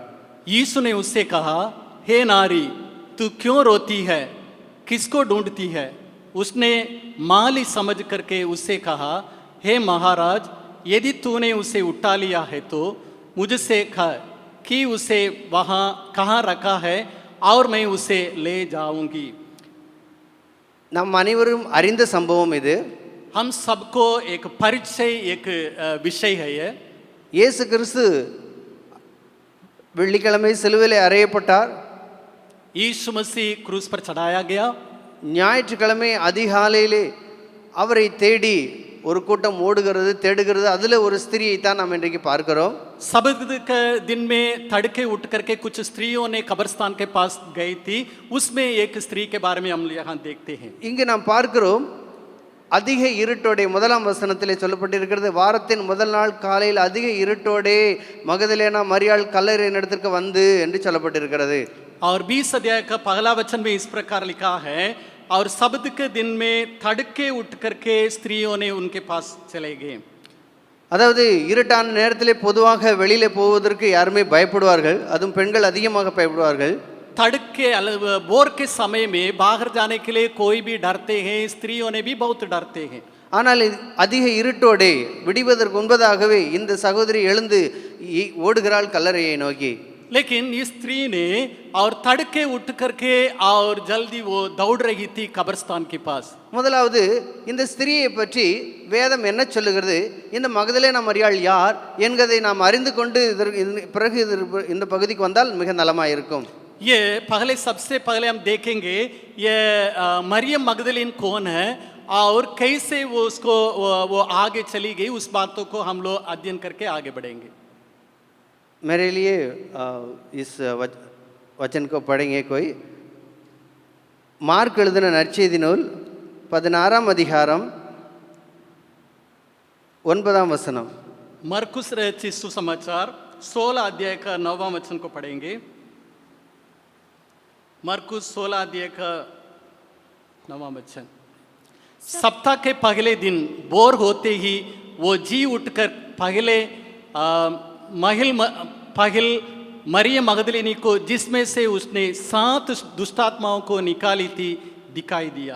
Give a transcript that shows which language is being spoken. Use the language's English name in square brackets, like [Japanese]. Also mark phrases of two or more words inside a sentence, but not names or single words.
[Hindi] यीशु ने उससे कहा, हे नारी, तू क्यों रोती है? किसको ढूंढती है? उसने माली समझ करके उससे कहा, हे महाराज, यदि तूने उसे उठा लिया है तो मुझसे कह कि उसे वहाँ कहाँ रखा है और मैं उसे ले जाऊंगी. [Tamil] நம் அனைவரும் அறிந்த சம்பவம் இது. [Hindi] हम सबको एक परिचय, एक विषय है ये. [Tamil] இயேசு கிறிஸ்து வெள்ளிக்கிழமை சிலுவையிலே அறையப்பட்டார். [Hindi] यीशु मसीह क्रूस पर चढ़ाया गया। [Tamil] ஞாயிற்றுக்கிழமை அதிகாலையிலே அவரை தேடி ஒரு கூட்டம் ஓடுகிறது தேடுகிறது. அதில் ஒரு ஸ்திரியை தான் நாம் இன்றைக்கு பார்க்கிறோம். [Hindi] सबत के दिन में तड़के उठ करके कुछ स्त्रियों ने कब्रिस्तान के पास गई थी, उसमें एक स्त्री के बारे में हम यहाँ देखते हैं। [Tamil] இங்கு நாம் பார்க்கிறோம் அதிக இருட்டோடே, முதலாம் வசனத்திலே சொல்லப்பட்டிருக்கிறது, வாரத்தின் முதல் நாள் காலையில் அதிக இருட்டோடே மகதலேனா மரியாள் கல்லறையின் இடத்திற்கு வந்து என்று சொல்லப்பட்டிருக்கிறது. [Hindi] और 20 अध्याय का पहला वचन में इस प्रकार लिखा है, और सबत के दिन में तड़के उठ करके स्त्रियों ने उनके पास चले गए। [Tamil] அதாவது இருட்டான நேரத்திலே பொதுவாக வெளியிலே போவதற்கு யாருமே பயப்படுவார்கள், அதுவும் பெண்கள் அதிகமாக பயப்படுவார்கள். [Hindi] तड़के बोर के समय में बाहर जाने के लिए कोई भी डरते हैं, स्त्रियों ने भी बहुत डरते हैं। [Tamil] ஆனால் அதிக இருட்டோடே விடிவதற்கு முன்பதாகவே இந்த சகோதரி எழுந்து ஓடுகிறாள் கல்லறையை நோக்கி. [Hindi] लेकिन इस स्त्री ने और तड़के उठ करके और जल्दी वो दौड़ रही थी कब्रिस्तान के पास। [Tamil] முதலாவது இந்த ஸ்திரியை பற்றி வேதம் என்ன சொல்லுகிறது, இந்த மகதலேனா மரியாள் யார் என்கிறதை நாம் அறிந்து கொண்டு பிறகு இந்த பகுதிக்கு வந்தால் மிக நலமாக இருக்கும். [Hindi] ये पहले सबसे पहले हम देखेंगे ये मरियम मगदलीन कौन है और कैसे वो उसको वो आगे चली गई, उस बातों को हम लोग अध्ययन करके आगे बढ़ेंगे। मेरे लिए इस वचन को पढ़ेंगे कोई। [Tamil] மார்க் எழுதின நற்செய்தி நூல் 16ஆம் அதிகாரம் 9ஆம் வசனம். [Hindi] मरकुस रचित सुसमाचार 16 अध्याय का 9वां वचन को पढ़ेंगे। मरकुस 16 अध्याय का 9वां वचन। सप्ताह के पहले दिन बोर होते ही वो जी उठकर पहल मरियम मगदलिनी को, जिसमें से उसने 7 दुष्टात्माओं को निकाली थी, दिखाई दिया।